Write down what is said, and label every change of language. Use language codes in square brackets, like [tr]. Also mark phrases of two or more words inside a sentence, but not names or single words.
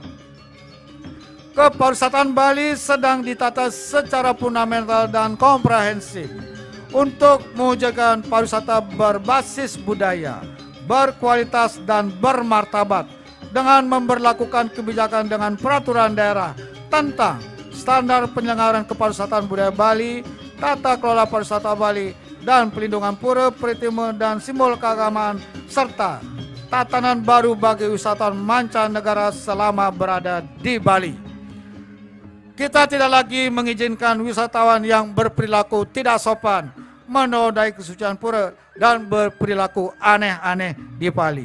[id] Kepariwisataan Bali sedang ditata secara fundamental dan komprehensif untuk mewujudkan pariwisata berbasis budaya, berkualitas dan bermartabat dengan memberlakukan kebijakan dengan peraturan daerah tentang standar penyelenggaraan kepariwisataan budaya Bali, tata kelola pariwisata Bali, dan pelindungan pura, peristiwa dan simbol keagamaan, serta tatanan baru bagi wisatawan mancanegara selama berada di Bali. Kita tidak lagi mengizinkan wisatawan yang berperilaku tidak sopan, menodai kesucian pura, dan berperilaku aneh-aneh di Bali.